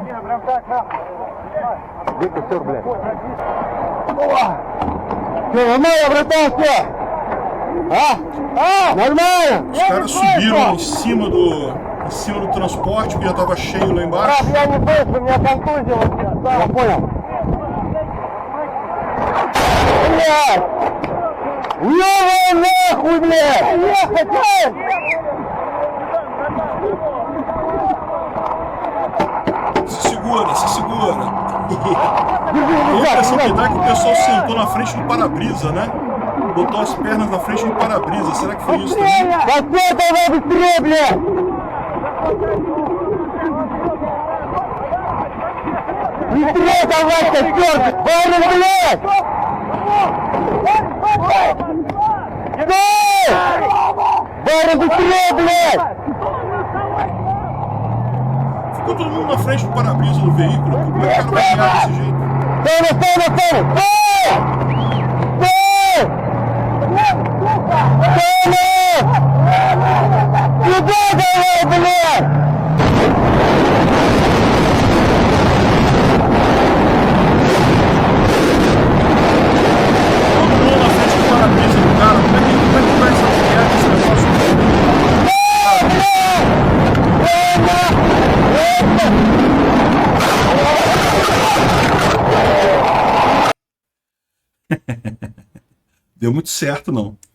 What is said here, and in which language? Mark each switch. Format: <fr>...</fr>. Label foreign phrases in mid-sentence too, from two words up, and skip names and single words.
<ru>Нормально, братан, все? Нормально?</ru> <pt>Os caras subiram em cima do transporte, que já estava cheio lá embaixo.</pt> <ru>Я не быстро, меня контузило сейчас. Да, я понял. Блядь! Ёбаный нахуй, блядь! Ехать, блядь!</ru> <pt>Se segura, se segura. E a impressão que dá é que o pessoal sentou na frente do para-brisa, né? Botou as pernas na frente do para-brisa. Será que foi isso também?</pt> <ru>Быстрее, давай быстрее, блядь! Быстрее давай, костёр! Барин, блядь! Стой! Барин, быстрее, блядь!</ru> <pt>Ficou todo mundo na frente do para-brisa do veículo. Como é que o cara vai ganhar desse jeito? Toma!</pt> <ru>Сюда давай, блядь!</ru> <pt>Todo mundo na frente do para-brisa do cara. Como é que vai essa mulher desse negócio? Deu muito certo, não.</pt>